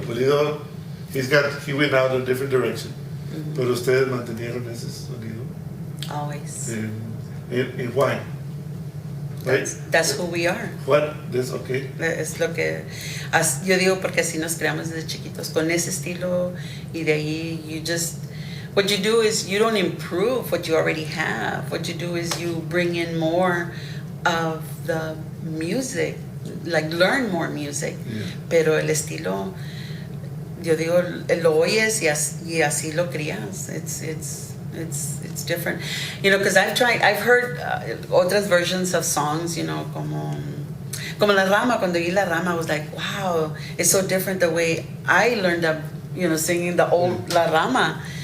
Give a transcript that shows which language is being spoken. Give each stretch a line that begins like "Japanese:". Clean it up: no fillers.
English: Pulido, he went out in a different direction. Mm-hmm.
Spanish: Pero ustedes mantenieron ese sonido.
English: Always. And why? Right? That's who we are. What? That's okay.
Spanish: Es lo que yo digo, porque así nos creamos desde chiquitos con ese estilo, y de ahí
English: what you do is you don't improve what you already have. What you do is you bring in more of the music, like learn more music. Yeah.
Spanish: Pero el estilo, yo digo, lo oyes y así lo crías.
English: It's different, because I've heard otras versions of songs, como La Rama.
Spanish: Cuando oí La Rama,
English: I was like, wow, it's so different the way I learned up, singing the old La Rama.